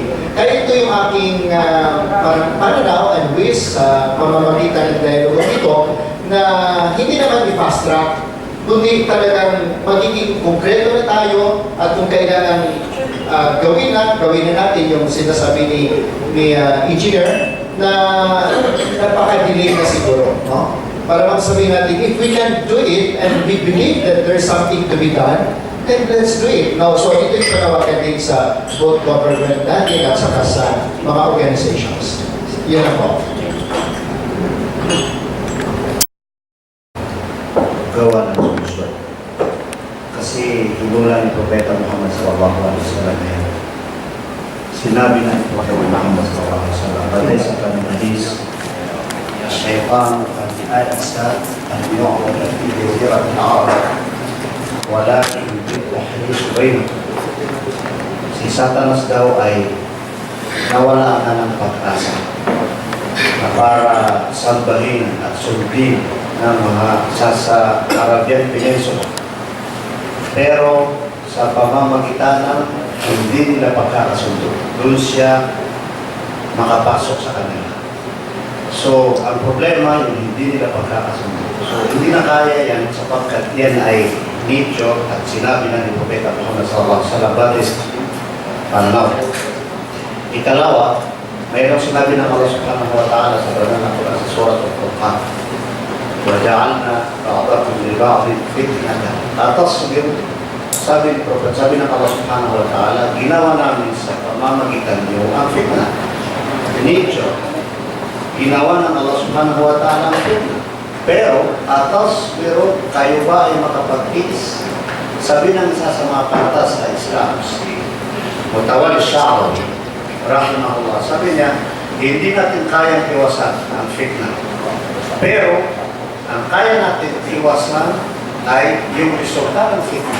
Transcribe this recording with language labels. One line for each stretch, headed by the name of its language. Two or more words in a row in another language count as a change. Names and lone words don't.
Filipino: Kaya ito yung aking pananaw and wish sa pamamagitan ng dialogue dito na hindi naman i-
English: fast track,
Filipino: kundi talagang magiging konkreto na tayo at kung kailangan gawin na natin yung sinasabi ni engineer na napaka-delay na siguro. No? Para magsabihin natin,
English: if we can do it and we believe that there's something to be done, then let's do it.
Filipino: No, so ito yung panawagan din sa
English: both government
Filipino: natin at saka sa mga organizations. Yan na po. Gawa ng solusyon. Kasi higulan ni Propeta Muhammad
Arabic: صلى الله عليه وسلم
Filipino: yan. Sinabi na ni Propeta Muhammad
Arabic: صلى الله عليه وسلم,
Filipino: batay sa kanyang hadis,
Arabic: الشيطان قد أيس أن يعبد في جزيرة العرب ولكن بالتحريش بينكم.
Filipino: Si Satanas daw ay nawala na ng pag-asa na para salbahin at sundin ng mga sa Arabian Peninsula. Pero sa pamamagitan ng hindi nila pagkakasundo, doon siya makapasok sa kanila. So, ang problema yung hindi nila pagkakasundo. So, hindi na kaya yan sapagkat yan ay nature at sinabi na ni Propeta Muhammad
Arabic: صلى الله عليه وسلم
Filipino: batis pananaw. Ikalawa, mayroong sinabi ng Allah
Arabic: سبحانه وتعالى
Filipino: sa banal na Quran sa Surah Al-Furqan.
Arabic: وَجَعَلْنَا بَعْضَكُمْ لِبَعْضٍ فِتْنَةً.
Filipino: Atas yung sabi ni Prophet, sabi ng Allah
Arabic: سبحانه وتعالى,
Filipino: ginawa namin sa pamamagitan niyo ang fitna. Nature. Ginawa ng Allah
Arabic: سبحانه وتعالى
Filipino: ang fitna. Pero kayo ba ay makapagtiis? Sabi ng isa sa mga patas sa Islam, si Mutawalli Sha'rawi, rahimahullah, sabi niya, hindi natin kayang iwasan ang fitna. Pero, ang kaya natin iwasan ay yung resulta ng fitna.